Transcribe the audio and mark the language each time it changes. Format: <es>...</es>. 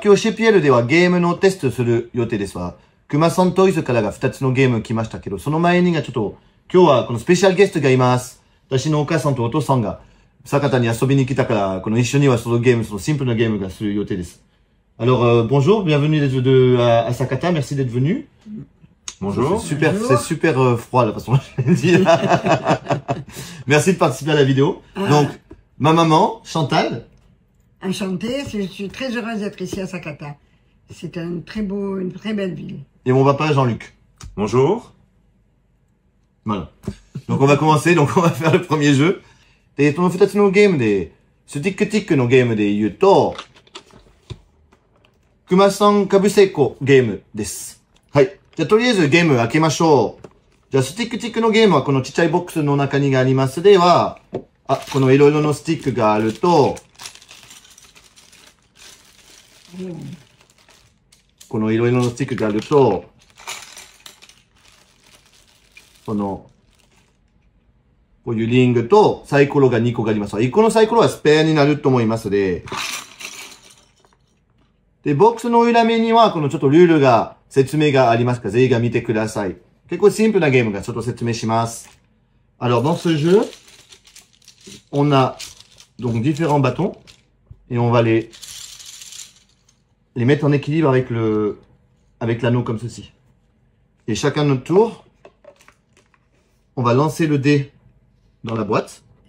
<ja>今日 CPL ではゲームのテストする予定ですわ。熊さんトイズからが2つのゲーム来ましたけど、その前にがちょっと、今日はこのスペシャルゲストがいます。私のお母さんとお父さんが、酒田に遊びに来たから、この一緒にはそのゲーム、そのシンプルなゲームがする予定です。</ja> <fr>Alors, bonjour, bienvenue à Sakata, merci d'être venu. Bonjour. C'est super froid la façon dont je l'ai dit. Merci de participer à la vidéo. Donc, ma maman, Chantal. Enchantée, je suis très heureuse d'être ici à Sakata. C'est une très belle ville. Et mon papa, Jean-Luc. Bonjour. Voilà. Donc on va commencer, donc on va faire le premier jeu.</fr> <ja>で、この2つのゲームで、スティックティックのゲームで言うと、熊さんかぶせこゲームです。はい。じゃあとりあえずゲーム開けましょう。じゃあスティックティックのゲームはこのちっちゃいボックスの中にがあります。では、このいろいろのスティックがあると、このいろいろのスティックがあると、こういうリングとサイコロが2個があります。 1個のサイコロはスペアになると思いますで、ボックスの裏面にはこのちょっとルールが説明がありますから、ぜひ見てください。結構シンプルなゲームがちょっと説明します。</ja> <fr>Alors, dans ce jeu, on a donc différents bâtons et on va les mettre en équilibre avec l'anneau comme ceci. Et chacun notre tour, on va lancer le dé dans la boîte.</fr>